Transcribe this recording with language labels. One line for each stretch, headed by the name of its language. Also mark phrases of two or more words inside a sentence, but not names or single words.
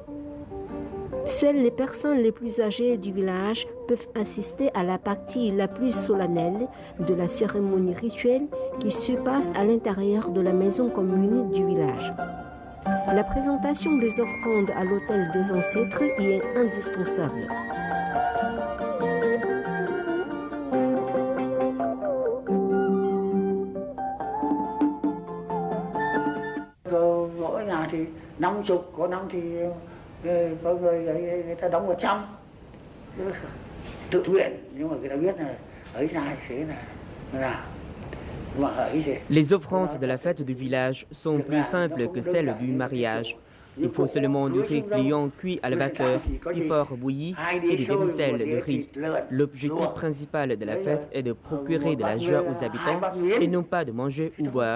French: Seules les personnes les plus âgées du village peuvent assister à la partie la plus solennelle de la cérémonie rituelle qui se passe à l'intérieur de la maison commune du village. La présentation des offrandes à l'autel des ancêtres y est indispensable.
Vietnamese: Mỗi nhà thì 50, có năm thì có người ta đóng 100. Tự nguyện, nhưng mà người ta biết là ấy ra thế là làm.
French: Les offrandes de la fête du village sont plus simples que celles du mariage. Il faut seulement du riz client cuit à la vapeur, du porc bouilli et des demi-sels de riz. L'objectif principal de la fête est de procurer de la joie aux habitants et non pas de manger ou boire.